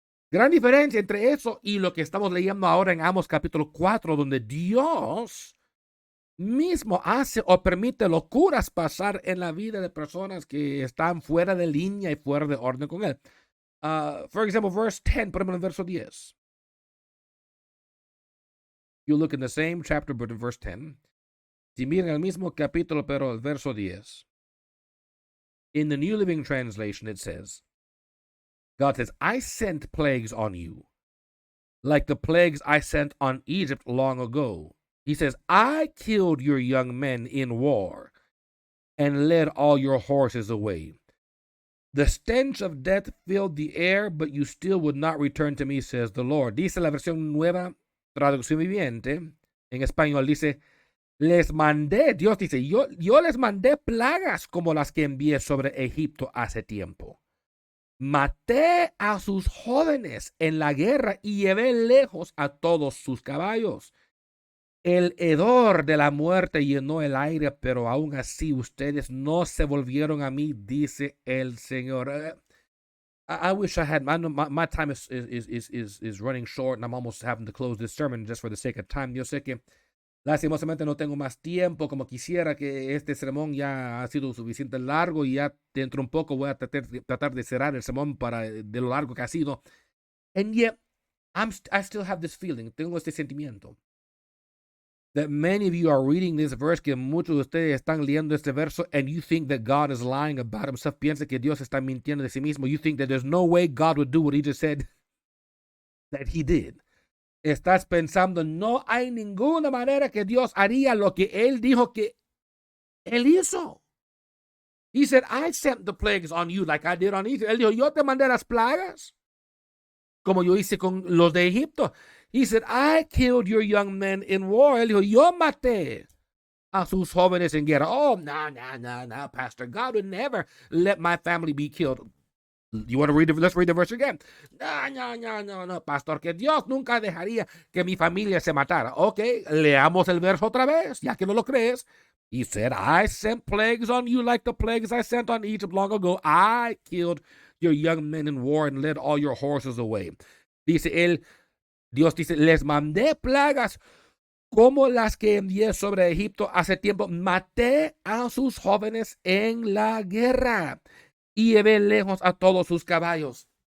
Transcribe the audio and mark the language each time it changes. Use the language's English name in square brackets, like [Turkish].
[Spanish] Gran diferencia entre eso y lo que estamos leyendo ahora en Amos capítulo 4, donde Dios mismo hace o permite locuras pasar en la vida de personas que están fuera de línea y fuera de orden con él. [English] For example, verse 10, [Spanish] por ejemplo, en verso 10. [English] You look in the same chapter, but in verse 10. [Spanish] Si miran el mismo capítulo, pero el verso 10. [English] In the New Living Translation, it says, God says, I sent plagues on you, like the plagues I sent on Egypt long ago. He says, I killed your young men in war and led all your horses away. The stench of death filled the air, but you still would not return to me, says the Lord. [Spanish] Dice la versión nueva, traducción viviente, en español dice, Les mandé, Dios dice, yo les mandé plagas como las que envié sobre Egipto hace tiempo. Maté a sus jóvenes en la guerra y llevé lejos a todos sus caballos. El hedor de la muerte llenó el aire, pero aún así ustedes no se volvieron a mí, dice el Señor. [English] I wish I had my time is running short, and I'm almost having to close this sermon just for the sake of time. [Spanish] Yo sé que lastimosamente no tengo más tiempo como quisiera, que este sermón ya ha sido suficiente largo y ya dentro un poco voy a tratar de cerrar el sermón para de lo largo que ha sido. [English] And yet, I still have this feeling, [Spanish] tengo este sentimiento, [English] that many of you are reading this verse, [Spanish] que muchos de ustedes están leyendo este verso, [English] and you think that God is lying about himself. [Spanish] Piensa que Dios está mintiendo de sí mismo. [English] You think that there's no way God would do what he just said that he did. [Spanish] Estás pensando, no hay ninguna manera que Dios haría lo que él dijo que él hizo. [English] He said, I sent the plagues on you like I did on Egypt. [Spanish] Él dijo, yo te mandé las plagas como yo hice con los de Egipto. [English] He said, I killed your young men in war. [Spanish] Él dijo, yo maté a sus jóvenes en guerra. [English] Oh, no, Pastor. God would never let my family be killed. You want to read it? Let's read the verse again. [Spanish] No, Pastor, que Dios nunca dejaría que mi familia se matara. Ok, leamos el verso otra vez, ya que no lo crees. [English] He said, I sent plagues on you like the plagues I sent on Egypt long ago. I killed your young men in war and led all your horses away. [Spanish] Dice él, Dios dice, les mandé plagas como las que envié sobre Egipto hace tiempo. Maté a sus jóvenes en la guerra y llevé lejos a todos sus caballos.